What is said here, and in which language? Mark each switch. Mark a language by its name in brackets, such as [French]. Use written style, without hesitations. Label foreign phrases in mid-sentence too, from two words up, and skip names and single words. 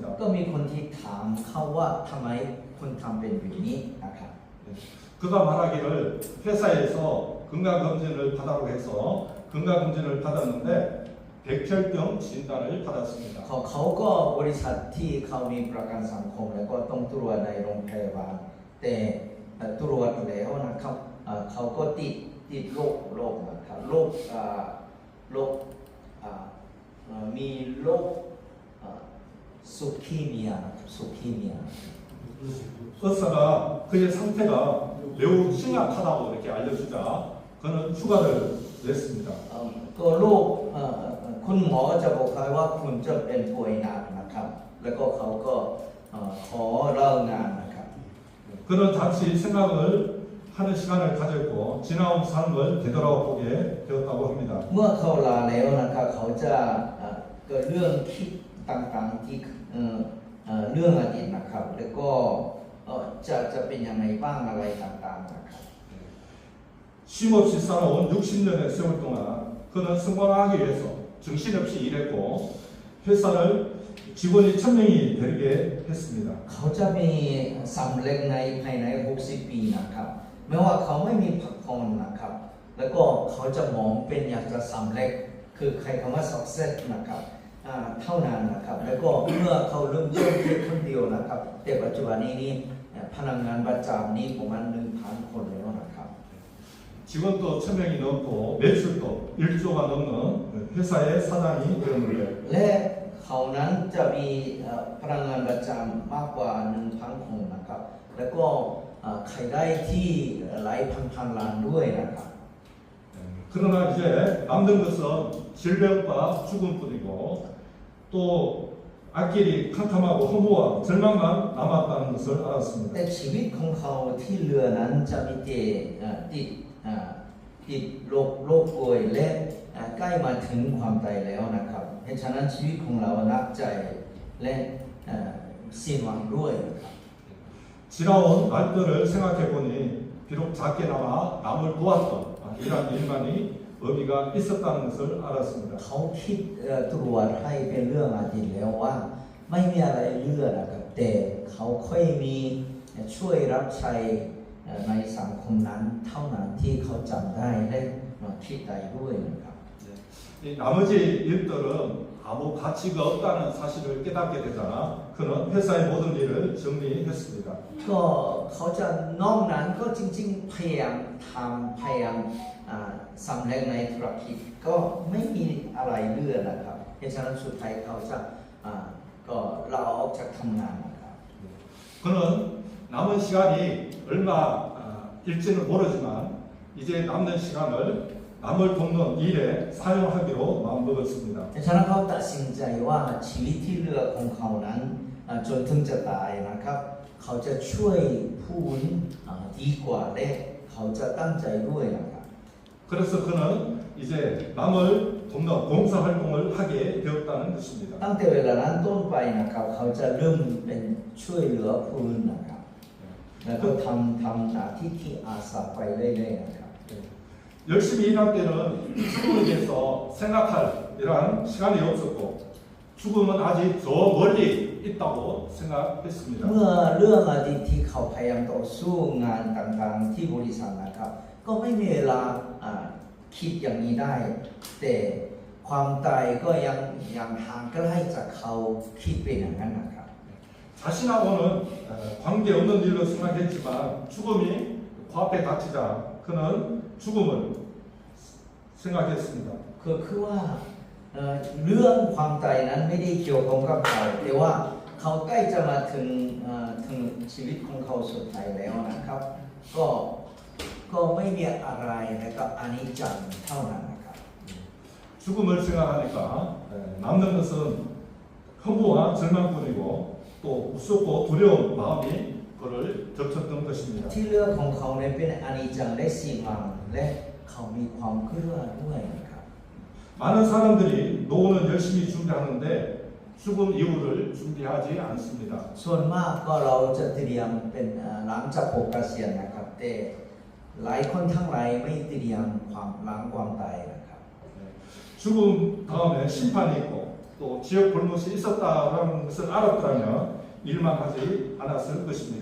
[Thai] ก็มีคนที่ถามเขาว่าทำไมคุณทำเป็นแบบนี้นะครับ [Korean] 그가 말하기를 회사에서 건강검진을 받아라고 해서 건강검진을 받았는데 백혈병 진단을 받았습니다. [Thai] เขาก็บริษัทที่เขามีประกันสังคมแล้วก็ต้องตรวจในโรงพยาบาลแต่ตรวจแล้วนะครับเขาก็ติดโรคนะครับโรคมีโรคซูคีเมียนะครับซูคีเมีย [Korean] 의사가 그의 상태가 매우 심각하다고 이렇게 알려주자 그는 휴가를 냈습니다. [Thai] ก็โรคคุณหมอจะบอกเขาว่าคุณจะเป็นป่วยหนักนะครับแล้วก็เขาก็ขอเลิกงานนะครับ [Korean] 그는 잠시 생각을 하는 시간을 가졌고 지나온 삶을 되돌아보게 되었다고 합니다. [Thai] เมื่อเขาลาแล้วนะครับเขาจะเกิดเรื่องคิดต่างๆที่เรื่องอดีตนะครับแล้วก็จะเป็นยังไงบ้างอะไรต่างๆนะครับ [Korean] 쉼없이 살아온 60년의 세월 동안 그는 성공하기 위해서 정신없이 일했고 회사를 직원이 1000명이 되게 했습니다. [Thai] เขาจะมีสำเร็จในภายใน60 ปีนะครับแม้ว่าเขาไม่มีพักผ่อนนะครับแล้วก็เขาจะมองเป็นอยากจะสำเร็จคือใครคำว่า success นะครับเท่านั้นนะครับแล้วก็เมื่อเขาเริ่มต้นแค่คนเดียวนะครับแต่ปัจจุบันนี้พนักงานประจำนี้ประมาณ 1,000 คนแล้วนะครับ [Korean] 직원도 1000명이 넘고 매출도 1조가 넘는 회사의 사장이 되었는데 [Thai] และเขานั้นจะมีพนักงานประจำมากกว่า 1,000 คนนะครับแล้วก็ขายได้ที่หลายพันล้านด้วยนะครับ [Korean] 그러나 이제 남는 것은 질병과 죽음뿐이고 또 앞길이 캄캄하고 허무와 절망만 남았다는 것을 알았습니다. [Thai] แต่ชีวิตของเขาที่เหลือนั้นจะมีแต่ติดโรคป่วยและใกล้มาถึงความตายแล้วนะครับเพราะฉะนั้นชีวิตของเรานักใจและสิ้นหวังด้วยนะครับ [Korean] 지나온 날들을 생각해 보니 비록 작게나마 남을 도왔던 이러한 일만이 의미가 있었다는 것을 알았습니다. [Thai] เขาคิดตรวจให้เป็นเรื่องอดีตแล้วว่าไม่มีอะไรเหลือนะครับแต่เขาค่อยมีช่วยรับใช้ในสังคมนั้นเท่านั้นที่เขาจำได้และคิดได้ด้วยนะครับ [Korean] 이 나머지 일들은 아무 가치가 없다는 사실을 깨닫게 되자 그는 회사의 모든 일을 정리했습니다. [Thai] ก็เขาจะนอกนั้นก็จริงๆพยายามสำเร็จในธุรกิจก็ไม่มีอะไรเหลือนะครับเพราะฉะนั้นสุดท้ายเขาจะก็ลาออกจากทำงานนะครับ [Korean] 그는 남은 시간이 얼마 일지는 모르지만 이제 남는 시간을 남을 돕는 일에 사용하기로 마음먹었습니다. [Thai] เพราะฉะนั้นเขาตัดสินใจว่าชีวิตที่เหลือของเขานั้นจนถึงจะตายนะครับเขาจะช่วยผู้อื่นดีกว่าและเขาจะตั้งใจด้วยนะครับ [Korean] 그래서 그는 이제 남을 돕는 봉사 활동을 하게 되었다는 것입니다. [Thai] ตั้งแต่เวลานั้นต้นไปนะครับเขาจะเริ่มเป็นช่วยเหลือผู้อื่นนะครับแล้วก็ทำหน้าที่ที่อาสาไปเรื่อยๆนะครับ [Korean] 열심히 일할 때는 죽음에 대해서 생각할 이러한 시간이 없었고 죽음은 아직 저 멀리 있다고 생각했습니다. [Thai] เมื่อเรื่องอดีตที่เขาพยายามต่อสู้งานต่างๆที่บริษัทนะครับก็ไม่มีเวลาคิดอย่างนี้ได้ แต่ความตายก็ยังห่างใกล้จากเขาคิดเป็นอย่างนั้นนะครับ [Korean] 자신하고는 관계없는 일로 생각했지만 죽음이 코앞에 닥치자 그는 죽음을 생각했습니다. [Thai] คือว่าเรื่องความตายนั้นไม่ได้เกี่ยวข้องกับเขาแต่ว่าเขาใกล้จะมาถึงชีวิตของเขาสุดท้ายแล้วนะครับก็ไม่มีอะไรแล้วก็อนิจจังเท่านั้นนะครับ [Korean] 죽음을 생각하니까 남는 것은 허무와 절망뿐이고 또 무섭고 두려운 마음이 그를 덮쳤던 것입니다. [Thai] ที่เรื่องของเขาเนี่ยเป็นอนิจจังและสีมังและเขามีความกลัวด้วยนะครับ [Korean] 많은 사람들이 노후는 열심히 준비하는데 죽음 이후를 준비하지 않습니다. [Thai] ส่วนมากก็เราจะเตรียมเป็นหลังจากเกษียณนะครับแต่หลายคนทั้งหลายไม่เตรียมความหลังความตายนะครับ [Korean] 죽음 다음에 심판이 있고 또 지옥 볼못이 있었다라는 것을 알았다면 일만 하지 않았을 것입니다.